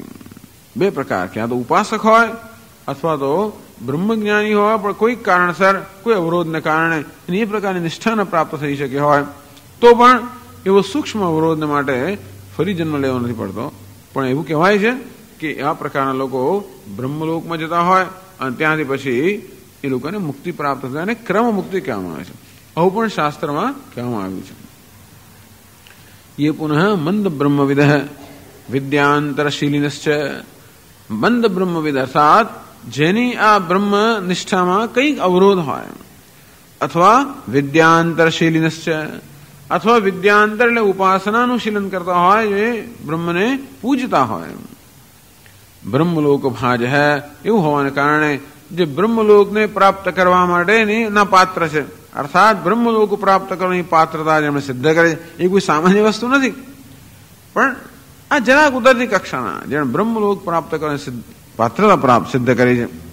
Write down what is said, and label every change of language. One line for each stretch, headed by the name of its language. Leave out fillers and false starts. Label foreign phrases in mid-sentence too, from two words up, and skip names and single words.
Gujarati: બે પ્રકાર, ક્યાં તો ઉપાસક હોય અથવા તો બ્રહ્મજ્ઞાની હોય પણ કોઈ કારણસર કોઈ અવરોધને કારણે એ પ્રકારની નિષ્ઠા ન પ્રાપ્ત થઈ શકી હોય તો પણ એવો સૂક્ષ્મ અવરોધને માટે ફરી જન્મ લેવો નથી પડતો. પણ એવું કહેવાય છે કે આ પ્રકારના લોકો બ્રહ્મલોકમાં જતા હોય અને ત્યાંથી પછી એ લોકોને મુક્તિ પ્રાપ્ત થાય અને ક્રમ મુક્તિ કહેવામાં આવે છે. આવું પણ શાસ્ત્રમાં કહેવામાં આવ્યું છે.
Sanskrit: ये पुनः मंद ब्रह्मविद विद्यांतरशीलिनश्च. मंद ब्रह्मविद अर्थात
Gujarati: જેની આ બ્રહ્મ નિષ્ઠામાં કંઈક અવરોધ હોય, અથવા વિદ્યાંતરશીલિનશ્ચ, અથવા વિદ્યાંતર એટલે ઉપાસનાનું શીલન કરતા હોય, જે બ્રહ્મને પૂજતા હોય. બ્રહ્મલોક ભાજ હૈ એવું હોવાને કારણે જે બ્રહ્મલોકને પ્રાપ્ત કરવા માટેની ના પાત્ર છે, અર્થાત બ્રહ્મલોક પ્રાપ્ત કરવાની પાત્રતા જેમણે સિદ્ધ કરે છે એ કોઈ સામાન્ય વસ્તુ નથી, પણ આ જરાક ઉતરતી કક્ષાના જેણે બ્રહ્મલોક પ્રાપ્ત કરવાની પાત્રતા પ્રાપ્ત સિદ્ધ કરી છે.